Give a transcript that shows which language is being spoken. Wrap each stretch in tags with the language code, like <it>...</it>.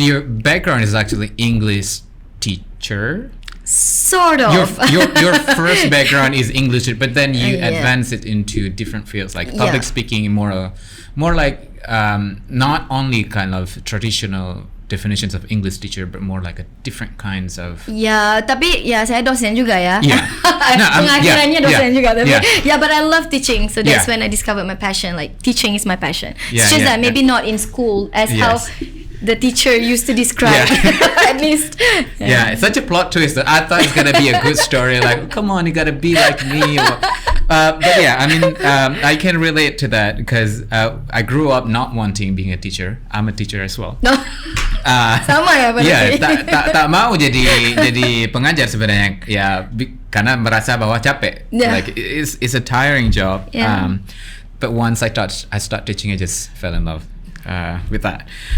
<en>your background is actually English teacher. Sort of. Your first background is English, but then you advance it into different fields like public speaking, more like not only kind of traditional definitions of English teacher, but more like a different kinds of.</en> <id>Ya, tapi ya saya dosen juga ya.</id> <en>Yeah.</en> <id>Pengakhirannya dosen juga tapi.</id> <en>Yeah. Yeah, but I love teaching, so that's when I discovered my passion. Like teaching is my passion. Yeah, it's just that maybe not in school as how the teacher used to describe. At least. Yeah, it's such a plot twist that I thought it's gonna be a good story. Like, come on, you gotta be like me. But yeah, I mean, I can relate to that because I grew up not wanting being a teacher. I'm a teacher as well. No.</en> <id>Sama ya berarti. Tak mau jadi pengajar sebenarnya ya karena merasa bahwa capek.</id> <en>Like it's a tiring job. But once I start teaching, I just fell in love with that.</en>